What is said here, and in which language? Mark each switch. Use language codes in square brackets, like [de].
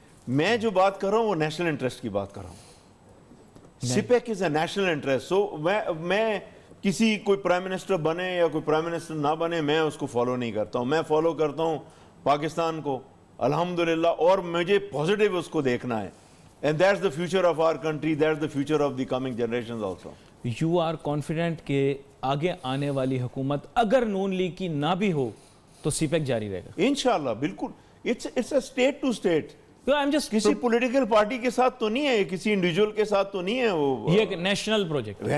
[ur] میں جو بات کر رہا ہوں وہ نیشنل انٹرسٹ کی بات کر رہا ہوں. [en] Speak as a national interest. [ur] سو میں کسی کوئی پرائم منسٹر بنے یا کوئی پرائم منسٹر نہ بنے, میں اس کو فالو نہیں کرتا ہوں. میں فالو کرتا ہوں پاکستان کو, الحمدللہ, اور مجھے پازیٹیو اس کو دیکھنا ہے. [en] And that's the future of our country, that's the future of the coming generations also. You are confident [ur] کہ آگے آنے والی حکومت اگر نون لیگ کی نہ بھی ہو تو CPEC جاری رہے گا؟ انشاءاللہ بالکل. [en] It's a state to state. [ur] کسی پولیٹیکل پارٹی کے ساتھ تو نہیں ہے, کسی انڈیویجول کے ساتھ تو نہیں ہے, وہ یہ ایک نیشنل پروجیکٹ ہے,